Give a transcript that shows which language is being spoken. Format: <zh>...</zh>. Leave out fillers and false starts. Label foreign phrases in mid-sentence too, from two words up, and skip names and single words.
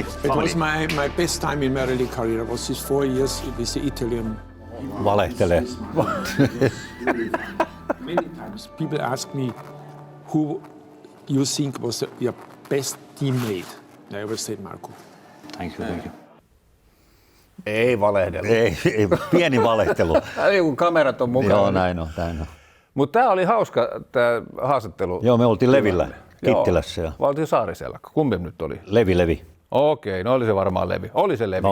<en>It was my best time in my rally career. It was these 4 years with the Italian.</en> <fi>Valehtelee.</fi> <en>Many times people ask me who you think was your best teammate. I always said Marco. Thank you.</en> <fi>Ei valehdella. Ei, pieni valehtelu. Ei kun kamerat on mukana. Joo, näin on. Mutta tämä oli hauska tämä haastattelu. Joo, me oltiin Levillä, Kittilässä. Ja Vai oltiin Saariselkä? Kumpi nyt oli? Levi. Okei, no oli se varmaan Levi. Oli se Levi,</fi>